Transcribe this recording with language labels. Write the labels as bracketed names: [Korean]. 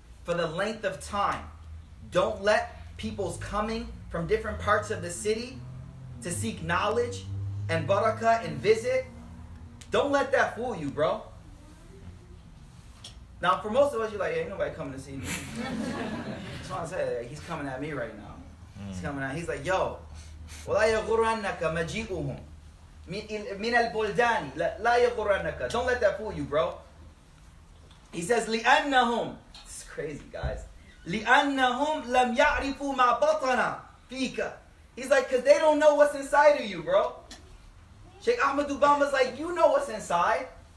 [English] For the length of time, don't let people's coming from different parts of the city to seek knowledge and barakah and visit. Don't let that fool you, bro. Now, for most of us, you're like, ain't nobody coming to see me. That's what I said. He's coming at me right now. He's coming at. He's like, yo, [Arabic] وَلَا يَغُرَّنَّكَ مَجِيئُهُمْ مِنَ الْبُلْدَانِ لَا يَغُرَّنَّكَ. [English] Don't let that fool you, bro. He says, [Arabic] لِأَنَّهُمْ. [English] This is crazy, guys. [Arabic] لِأَنَّهُمْ لَمْ يَعْرِفُوا مَا بَطَنَ فِيكَ. [English] He's like, because they don't know what's inside of you, bro. Sheikh Ahmad Bamba's like, you know what's inside.